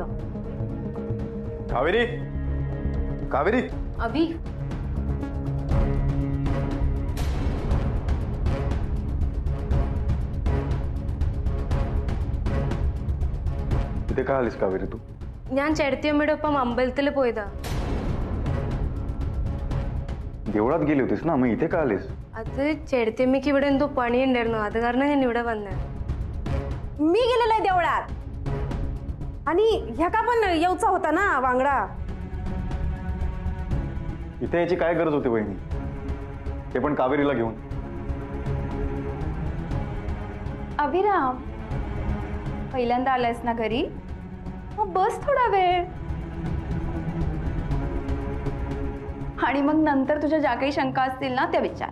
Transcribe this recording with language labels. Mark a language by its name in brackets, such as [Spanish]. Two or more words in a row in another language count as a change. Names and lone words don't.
[Marathi] कावेरी कावेरी अभि इथे का आलीस कावेरी तू? [Malayalam] ഞാൻ ചെടുത്തിയമ്മയോടൊപ്പം അമ്പലത്തിൽ പോയതാ. [Marathi] देवळात गेली होतीस ना, मग इथे का आलीस? [Malayalam] അത് ചെടുത്തിയമ്മയ്ക്ക് ഇവിടെ എന്തോ പണിയുണ്ടായിരുന്നു, അത് കാരണം ഞാൻ ഇവിടെ വന്നത്. [Marathi] मी गेलेलं आहे देवळात आणि ह्या का पण येऊचा होता ना वांगडा. इथे याची काय गरज होती वहिनी, ते पण कावेरीला घेऊन? अभिराम पहिल्यांदा आलायस ना घरी, मग बस थोडा वेळ आणि मग नंतर तुझ्या ज्या काही शंका असतील ना त्या विचार.